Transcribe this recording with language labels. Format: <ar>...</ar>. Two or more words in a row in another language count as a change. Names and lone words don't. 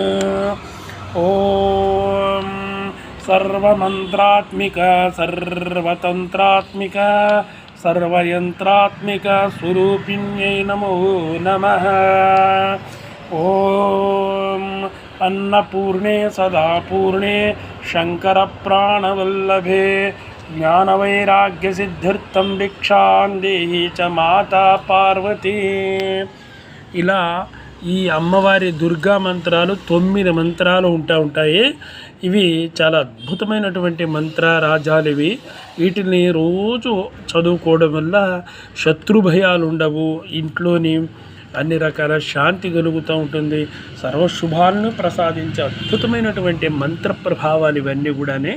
<sa>ओम सर्वमंत्रात्मिका सर्वतंत्रात्मिका सर्वयंत्रात्मिका स्वरूपिण्यै नमो नमः. ओम अन्नपूर्णे सदापूर्णे शंकरप्राणवल्लभे ज्ञानवैराग्यसिद्ध्यर्थं भिक्षां देहि च माता पार्वती.</sa> <te>ఇలా ఈ అమ్మవారి దుర్గా మంత్రాలు 9 మంత్రాలు ఉంటాయి. ఇవి చాలా అద్భుతమైనటువంటి మంత్రరాజాలు. వీటిని రోజు చదువుకోవడం వల్ల శత్రు భయాలు ఉండవు, ఇంట్లోని అన్ని రకాల శాంతి కలుగుతూ ఉంటుంది, సర్వశుభాలను ప్రసాదించే అద్భుతమైనటువంటి మంత్ర ప్రభావాలు ఇవన్నీ కూడానే.</te>